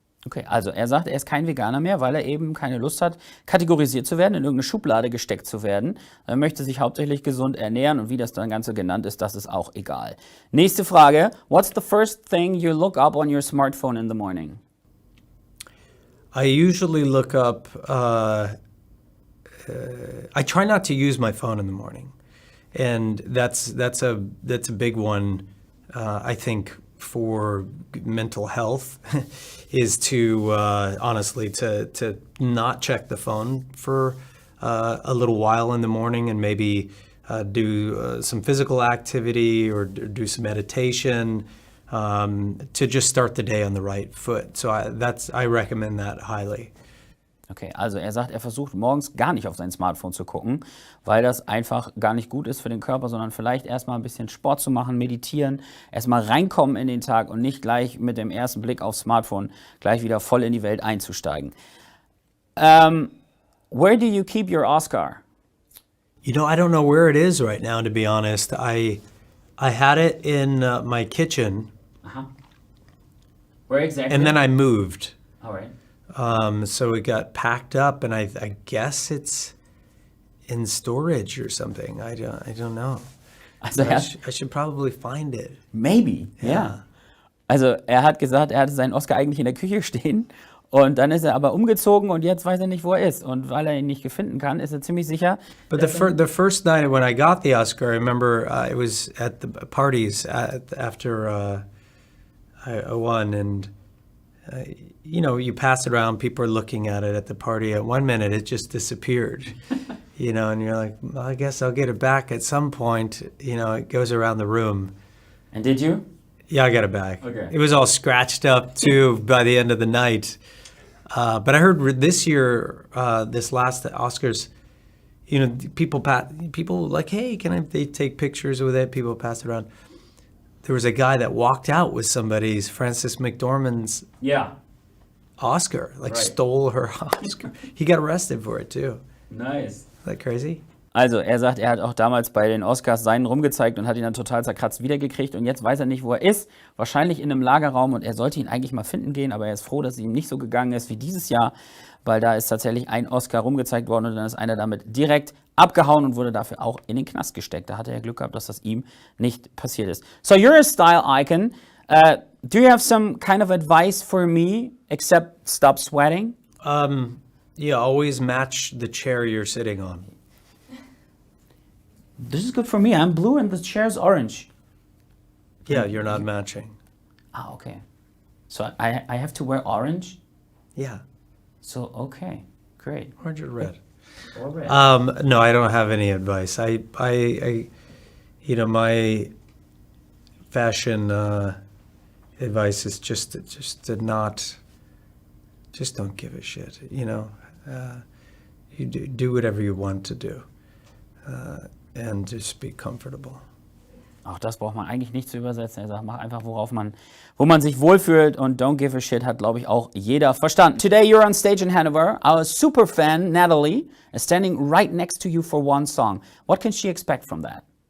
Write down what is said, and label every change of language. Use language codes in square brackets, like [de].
[de] Okay, also er sagt, er ist kein Veganer mehr, weil er eben keine Lust hat, kategorisiert zu werden, in irgendeine Schublade gesteckt zu werden. Er möchte sich hauptsächlich gesund ernähren und wie das dann Ganze genannt ist, das ist auch egal. Nächste Frage. [en] What's the first thing you look up on your smartphone in the morning? I usually look up, I try not to use my phone in the morning. And that's a big one, I think, for mental health, is to honestly to not check the phone for a little while in the morning and maybe do some physical activity or do some meditation to just start the day on the right foot. So I recommend that highly. [de] Okay, also er sagt, er versucht morgens gar nicht auf sein Smartphone zu gucken, weil das einfach gar nicht gut ist für den Körper, sondern vielleicht erstmal ein bisschen Sport zu machen, meditieren, erstmal reinkommen in den Tag und nicht gleich mit dem ersten Blick aufs Smartphone gleich wieder voll in die Welt einzusteigen. [en] Where do you keep your Oscar? I don't know where it is right now, to be honest. I had it in my kitchen. Uh-huh. Where exactly? And then I moved. All right. So it got packed up, and I guess it's in storage or something. I don't know. [de] Also [en] I should probably find it. [de] Maybe, ja. Also er hat gesagt, er hatte seinen Oscar eigentlich in der Küche stehen und dann ist er aber umgezogen und jetzt weiß er nicht, wo er ist. Und weil er ihn nicht finden kann, ist er ziemlich sicher. [en] But the first night when I got the Oscar, I remember it was at the parties after I won, and you pass it around, people are looking at it at the party. At 1 minute, it just disappeared, and you're like, well, I guess I'll get it back at some point. It goes around the room. And did you? Yeah, I got it back. Okay. It was all scratched up, too, by the end of the night. But I heard this year, this last Oscars, people like, hey, they take pictures with it? People pass it around. there was a guy that walked out with somebody's, Frances McDormand's Yeah. Oscar, like Right. stole her Oscar. He got arrested for it too. Nice. Is that crazy? [de] Also, er sagt, er hat auch damals bei den Oscars seinen rumgezeigt und hat ihn dann total zerkratzt wiedergekriegt. Und jetzt weiß er nicht, wo er ist. Wahrscheinlich in einem Lagerraum. Und er sollte ihn eigentlich mal finden gehen. Aber er ist froh, dass es ihm nicht so gegangen ist wie dieses Jahr. Weil da ist tatsächlich ein Oscar rumgezeigt worden. Und dann ist einer damit direkt abgehauen und wurde dafür auch in den Knast gesteckt. Da hatte er Glück gehabt, dass das ihm nicht passiert ist. [en] So, you're a style icon. Do you have some kind of advice for me, except stop sweating? Yeah, always match the chair you're sitting on. This is good for me. I'm blue and the chair's orange. Yeah, you're not matching. Ah, okay. So I have to wear orange? Yeah, So, okay. Great. orange or red. Or red. No, I don't have any advice. I my fashion advice is just to not, just don't give a shit. You do whatever you want to do, and just be comfortable. [de] Auch das braucht man eigentlich nicht zu übersetzen. Er sagt, mach einfach, wo man sich wohlfühlt, und [en] don't give a shit [de] hat, glaube ich, auch jeder verstanden. [en] Today you're on stage in Hanover. Our super fan, Natalie, is standing right next to you for one song. What can she expect from that?